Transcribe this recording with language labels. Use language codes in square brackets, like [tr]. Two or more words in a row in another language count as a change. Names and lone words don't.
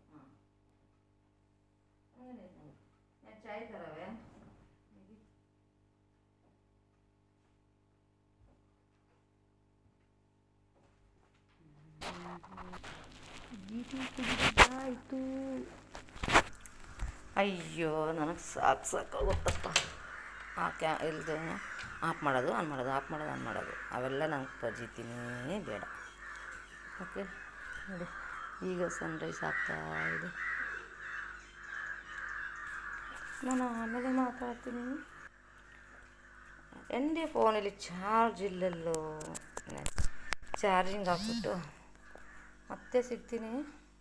[ml] അങ്ങനെ ഞാൻ ചായ തരാവേ. [kn] ಆಯಿತು. ಅಯ್ಯೋ, ನನಗೆ ಸಾಕಾಗುತ್ತಪ್ಪ. ಇಲ್ಲದೆ ಆಫ್ ಮಾಡೋದು ಆನ್ ಮಾಡೋದು, ಆಫ್ ಮಾಡೋದು ಆನ್ ಮಾಡೋದು, ಅವೆಲ್ಲ ನಂಗೆ ಪಜಿತಿನೇ ಬೇಡ, ಓಕೆ? ನೋಡಿ, ಈಗ ಸನ್ರೈಸ್ ಆಗ್ತಾ ಇದೆ. ನಾನು ಆಮೇಲೆ ಮಾತಾಡ್ತೀನಿ. [ml] എൻ്റെ ഫോണിൽ [kn] ಚಾರ್ಜ್ ಇಲ್ಲಲ್ಲೋ. ಚಾರ್ಜಿಂಗ್ ಹಾಕ್ಬಿಟ್ಟು ಮತ್ತೆ ಸಿಗ್ತೀನಿ.